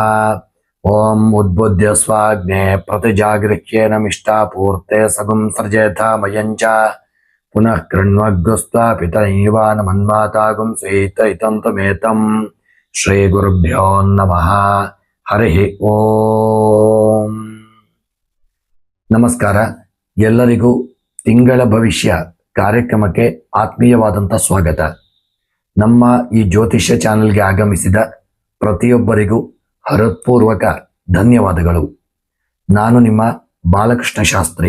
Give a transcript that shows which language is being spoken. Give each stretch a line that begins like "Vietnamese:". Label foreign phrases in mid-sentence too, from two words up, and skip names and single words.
Sanskrit: ओम उद्बुद्ध्य स्वाग्ने प्रतिजागृह्येनमिष्टापूर्ते सगुं सृजेथामयञ्च पुनः कृण्वग्गुस्त्वापितरैवानमन्वातागुं स्वीतैतन्तमेतं श्रीगुरुभ्यो नमः।
Kannada: हरि ಓಂ ನಮಸ್ಕಾರ. ಎಲ್ಲರಿಗೂ ತಿಂಗಳ ಭವಿಷ್ಯ ಕಾರ್ಯಕ್ರಮಕ್ಕೆ ಆತ್ಮೀಯವಾದಂಥ ಸ್ವಾಗತ. ನಮ್ಮ ಈ ಜ್ಯೋತಿಷ್ಯ ಚಾನೆಲ್ಗೆ ಆಗಮಿಸಿದ ಪ್ರತಿಯೊಬ್ಬರಿಗೂ ಹೃತ್ಪೂರ್ವಕ ಧನ್ಯವಾದಗಳು. ನಾನು ನಿಮ್ಮ ಬಾಲಕೃಷ್ಣ ಶಾಸ್ತ್ರಿ.